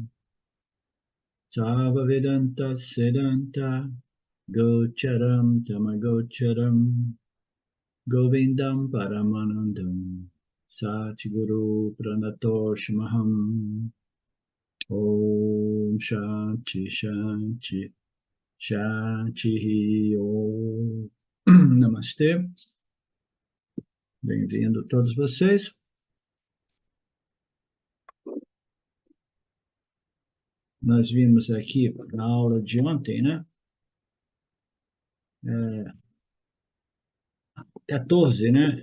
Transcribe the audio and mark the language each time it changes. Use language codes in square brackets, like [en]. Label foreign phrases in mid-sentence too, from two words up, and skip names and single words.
[sa] तव वेदान्त सेदान्त गोचरम् तमगोचरम् गोविन्दम् परमानन्दम् सद्गुरु प्रणतोस्म्यहम् ॐ शान्ति शान्ति शान्ति ॐ [pt] Namastê, bem-vindo todos vocês. Nós vimos aqui na aula de ontem, né? 14, né?